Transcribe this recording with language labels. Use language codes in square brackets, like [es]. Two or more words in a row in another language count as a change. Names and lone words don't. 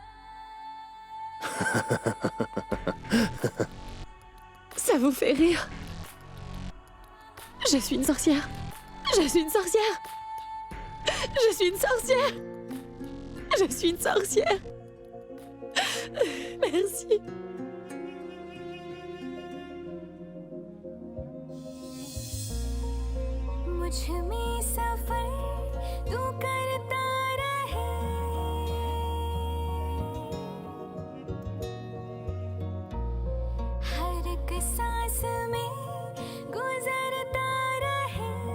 [fr] Ça vous fait rire? Je suis une sorcière. Je suis une sorcière. Je suis une sorcière. Je suis une sorcière. Merci. [hi] मुझ में सफर तू करता रहे हर एक सांस में गुजरता रहे